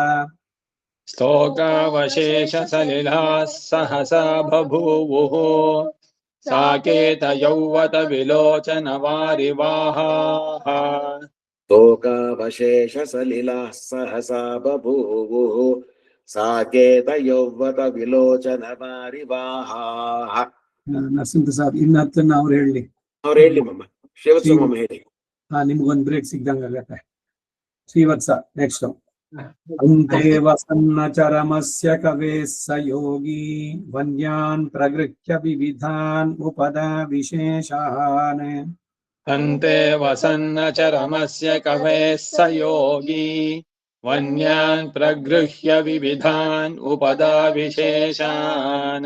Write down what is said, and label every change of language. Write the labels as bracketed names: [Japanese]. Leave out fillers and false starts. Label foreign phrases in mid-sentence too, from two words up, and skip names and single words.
[Sanskrit] स्तोकावशेषसलिलाः सहसा बभूवुः साकेतयौवत विलोचनवारिवाहाः स्तोकावशेषसलिलाः सहसा बभूवुः साकेतयौवत विलोचनवारिवाहाः [Kannada] ನರಸಿಂಹ ಪ್ರಸಾದ್ ಇನ್ನತ್ತನ್ನ ಅವ್ರು ಹೇಳಿ ಅವ್ರು ಹೇಳಿ ಮಮ್ಮ ಶಿವತ್ಸಮಮ್ಮ ಹೇಳಿ ನಿಮ್ಗೊಂದು ಬ್ರೇಕ್ ಸಿಗ್ದಂಗ ಆಗತ್ತೆ ಶ್ರೀವತ್ಸ ನೆಕ್ಸ್ಟ್ [Sanskrit] अन्ते वसन्नचरमस्य कवेः स योगी वन्यान् प्रगृह्य विविधान् उपदा विशेषान् अन्ते वसन्नचरमस्य कवेः स योगी वन्यान् प्रगृह्य विविधान् उपदा विशेषान्